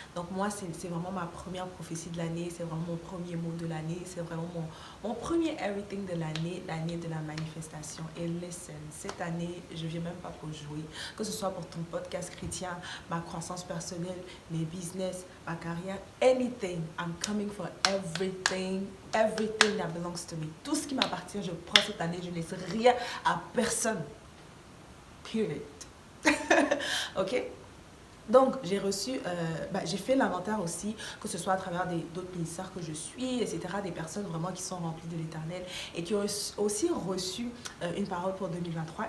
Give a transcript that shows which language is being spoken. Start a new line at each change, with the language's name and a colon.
French: Donc moi, c'est vraiment ma première prophétie de l'année, c'est vraiment mon premier mot de l'année, c'est vraiment mon premier everything de l'année de la manifestation. Et listen, cette année, je ne viens même pas pour jouer. Que ce soit pour ton podcast chrétien, ma croissance personnelle, mes business, ma carrière, anything.
English: I'm coming for everything, everything that belongs to me.
French: Tout ce qui m'appartient, je prends cette année, je ne laisse rien à personne. Period. Ok? Donc, j'ai reçu, j'ai fait l'inventaire aussi, que ce soit à travers d'autres ministères que je suis, etc., des personnes vraiment qui sont remplies de l'Éternel et qui ont aussi reçu une parole pour 2023.